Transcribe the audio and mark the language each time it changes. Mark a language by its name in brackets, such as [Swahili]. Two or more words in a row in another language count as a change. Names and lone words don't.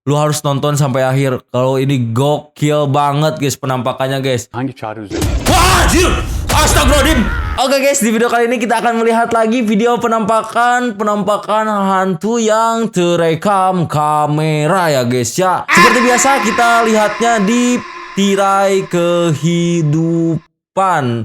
[Indonesian] Lu harus nonton sampai akhir. Kalau ini gokil banget guys penampakannya guys. [Turkish] Hangi çare üzerine? [Indonesian] Wah, anjir! Astagfirullahaladzim. Oke guys, di video kali ini kita akan melihat lagi video penampakan hantu yang terekam kamera ya guys ya. Seperti biasa kita lihatnya di tirai kehidupan.